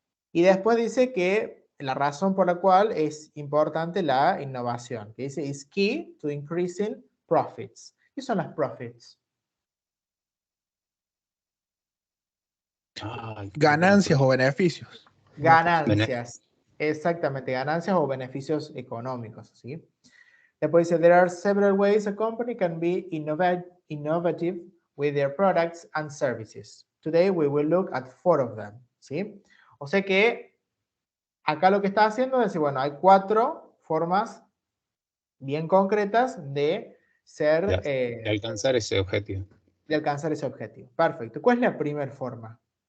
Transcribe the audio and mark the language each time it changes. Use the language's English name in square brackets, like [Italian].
[Spanish] Y después dice que la razón por la cual es importante la innovación, que dice, [English] is key to increasing profits. [Spanish] ¿Qué son las profits? Ay, Ganancias o beneficios. Ganancias. Exactamente, ganancias o beneficios económicos, ¿sí? Después dice, [English] there are several ways a company can be innovative with their products and services. Today we will look at 4 of them, ¿sí? [Spanish] O sea que acá lo que está haciendo es decir, bueno, hay 4 formas bien concretas de ser, De alcanzar ese objetivo. de alcanzar ese objetivo. Perfecto. ¿Cuál es la primera forma?